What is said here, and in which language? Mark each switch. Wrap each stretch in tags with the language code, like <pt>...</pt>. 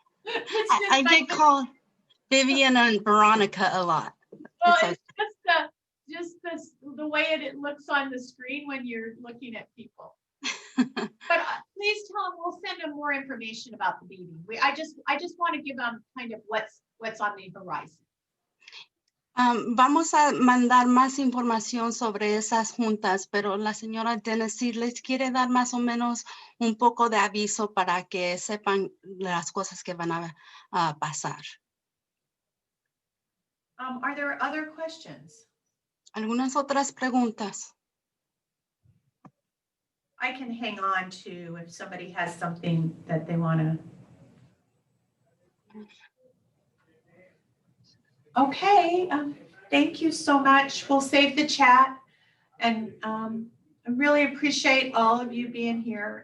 <en>I get called Vivian and Veronica a lot. Well, It's it's just the way it looks on the screen when you're looking at people. But please tell them, we'll send them more information about the meeting. I just want to give them kind of what's on the horizon.</en> <es>Vamos a mandar más información sobre esas juntas, pero la señora Dennis les quiere dar más o menos un poco de aviso para que sepan las cosas que van a pasar.</es> <en>Are there other questions?</en> <es>¿Algunas otras preguntas?</es> <en>I can hang on to if somebody has something that they want to. Okay, thank you so much. We'll save the chat. And I really appreciate all of you being here.</en>